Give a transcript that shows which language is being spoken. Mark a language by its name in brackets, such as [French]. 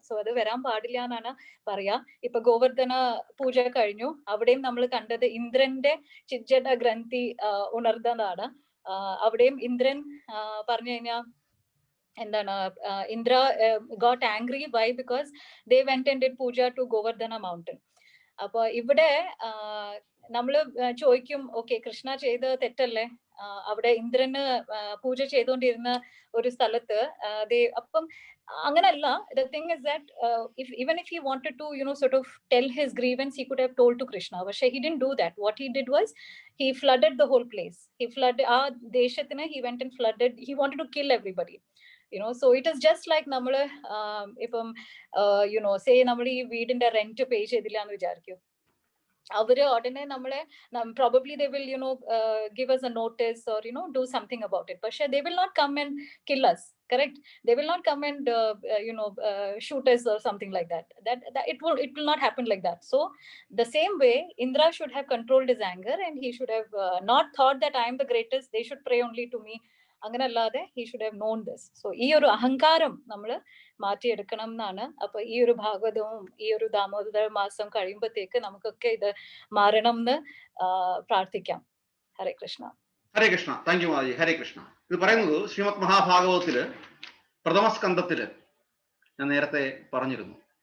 [Malayalam] So അത് വരാൻ പാടില്ല എന്നാണ് പറയാ. ഇപ്പൊ ഗോവർദ്ധന പൂജ കഴിഞ്ഞു, അവിടെയും നമ്മൾ കണ്ടത് ഇന്ദ്രന്റെ ചിജ്ജട ഗ്രന്ഥി ഉണർന്നതാണ്. അവിടെയും ഇന്ദ്രൻ പറഞ്ഞു കഴിഞ്ഞാൽ എന്താണ് ഇന്ദ്ര [English] got angry. Why? Because they went and did puja to Govardhana mountain. [Malayalam] അപ്പൊ ഇവിടെ നമ്മള് ചോദിക്കും, ഓക്കെ, കൃഷ്ണ ചെയ്ത് തെറ്റല്ലേ? അവിടെ ഇന്ദ്രന് പൂജ ചെയ്തുകൊണ്ടിരുന്ന ഒരു സ്ഥലത്ത് അപ്പം അങ്ങനല്ല. [English] The thing is that even if he wanted to sort of tell his grievance, he could have told to Krishna, but he didn't do that. What he did was he flooded the whole place. He flooded [Malayalam] deshathine. [English] He went and flooded. He wanted to kill everybody. So it is just like [Malayalam] നമ്മള് ഇപ്പം [English] say [Malayalam] നമ്മൾ ഈ വീടിന്റെ rent പേ ചെയ്തില്ല എന്ന് വിചാരിക്കും. അവര് ഉടനെ നമ്മളെ [English] probably they will give us a notice or do something about it, but they will not come and kill us. Correct? They will not come and shoot us or something like that. That it will not happen like that. So the same way Indra should have controlled his anger, and he should have not thought that I am the greatest, they should pray only to me. [Malayalam] അങ്ങനല്ലാതെ [English] he should have known this. [Malayalam] So ഈ ഒരു അഹങ്കാരം നമ്മൾ മാറ്റിയെടുക്കണം എന്നാണ്. അപ്പൊ ഈ ഒരു ഭാഗവതവും ഈ ഒരു ദാമോദര മാസം കഴിയുമ്പോഴത്തേക്ക് നമുക്കൊക്കെ ഇത് മാറണം എന്ന് പ്രാർത്ഥിക്കാം. ഹരേ കൃഷ്ണ. ഹരേ കൃഷ്ണ. Thank you Mataji. ഹരേ കൃഷ്ണ. ഇത് പറയുന്നത് ശ്രീമദ് മഹാഭാഗവതത്തില് പ്രഥമ സ്കന്ധത്തില് ഞാൻ നേരത്തെ പറഞ്ഞിരുന്നു.